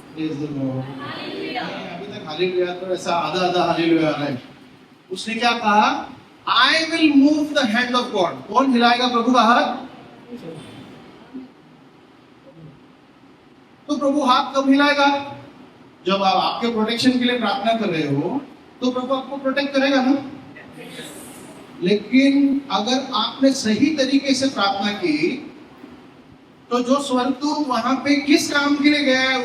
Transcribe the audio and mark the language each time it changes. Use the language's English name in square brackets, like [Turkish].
[Hindi] अभी तक हालेलुया तो ऐसा आधा आधा हालेलुया आ रहा है। उसने क्या कहा? [English] I will move the hand of God. [Hindi] कौन हिलाएगा प्रभु का हाथ? तो प्रभु हाथ कब हिलाएगा? जब आप आपके प्रोटेक्शन के लिए प्रार्थना कर रहे हो, तो प्रभु आपको प्रोटेक्ट करेगा ना। लेकिन अगर आपने सही तरीके से प्रार्थना की, तो जो स्वर्गदूत वहां पे किस काम के लिए गया है?